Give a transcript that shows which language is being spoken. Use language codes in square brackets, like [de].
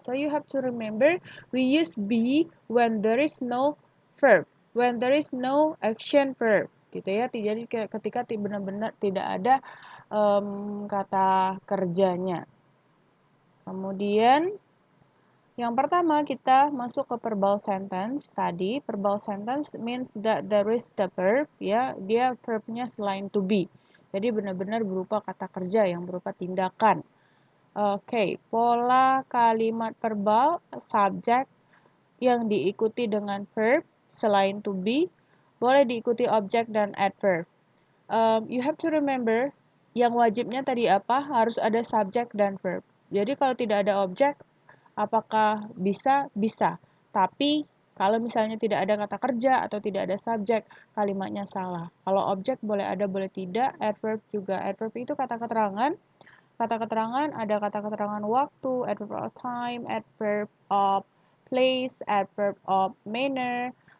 [en] So you have to remember, we use be when there is no verb, when there is no action verb, [id] gitu ya. Jadi ketika benar-benar tidak ada kata kerjanya. Kemudian yang pertama kita masuk ke verbal sentence tadi. [en] Verbal sentence means that there is the verb, [id] ya, dia verbnya selain [en] to be. [id] Jadi benar-benar berupa kata kerja yang berupa tindakan. Oke, pola kalimat verbal, subjek yang diikuti dengan verb selain to be, boleh diikuti objek dan adverb. [en] You have to remember, [id] yang wajibnya tadi apa? Harus ada subjek dan verb. Jadi kalau tidak ada objek, apakah bisa? Bisa. Tapi Kalau misalnya tidak ada kata kerja atau tidak ada subjek, kalimatnya salah. Kalau objek boleh ada, boleh tidak. Adverb juga. Adverb itu kata keterangan. Kata keterangan ada kata keterangan waktu, adverb of time, adverb of place, adverb of manner.